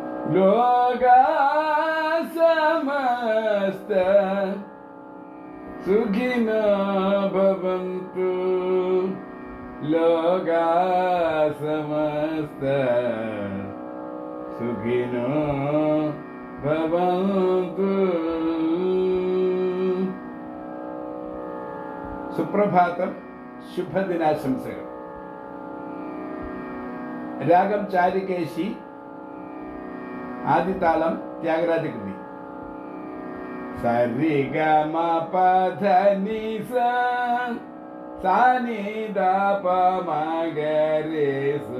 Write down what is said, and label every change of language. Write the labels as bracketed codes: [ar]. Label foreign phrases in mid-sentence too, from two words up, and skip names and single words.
[sa] ലോകാ സമസ്ത സുഖിനോ ഭവന്തു. ലോകാ സമസ്ത സുഖിനോ ഭവന്തു. [ml] സുപ്രഭാതം, ശുഭദിനാശംസകൾ. രാഗം ചാരുകേശി, ആദിതാളം ത്യാഗരാജകൃതി. സരി ഗ മ പ ധ നി സ സാ നി ധ പ മ ഗ രെ സു.